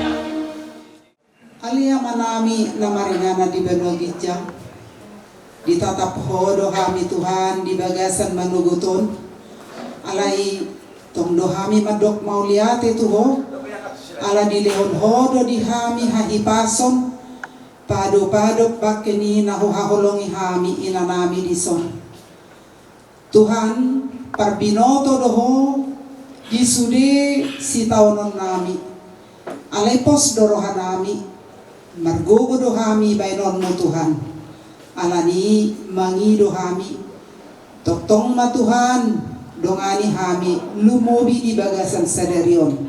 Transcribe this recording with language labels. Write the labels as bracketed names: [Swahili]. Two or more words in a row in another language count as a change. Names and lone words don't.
[Batak Toba] Alia manami namaringana di Benogijang, ditatap hodo kami Tuhan di bagasan manuguton. Alai tong dohami madok mauliate tuho ala dilehon hodo dihami hahipason pado-pado bakeni nahu haholongi hami inanami dison. Tuhan parbinoto doho disude si taunon nami alai pos dorohanami margogo dohami bainonmu Tuhan alani mangi dohami toktong ma Tuhan dongani hami lumobi di bagasan sadarion.